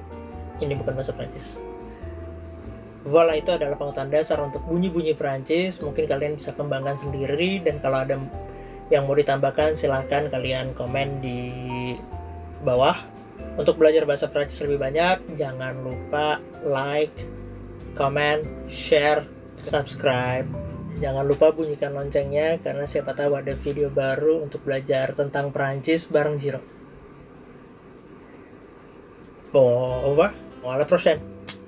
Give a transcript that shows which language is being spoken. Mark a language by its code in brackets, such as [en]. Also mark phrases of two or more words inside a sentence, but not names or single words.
[id] Ini bukan bahasa Perancis. Voilà, itu adalah panutan dasar untuk bunyi-bunyi Perancis. Mungkin kalian bisa kembangkan sendiri, dan kalau ada yang mau ditambahkan silahkan kalian komen di bawah. Untuk belajar bahasa Perancis lebih banyak, jangan lupa [en] like, comment, share, [id] subscribe. Jangan lupa bunyikan loncengnya, karena siapa tahu ada video baru untuk belajar tentang Perancis bareng Jiro. [fr] Bon, au revoir. À la prochaine.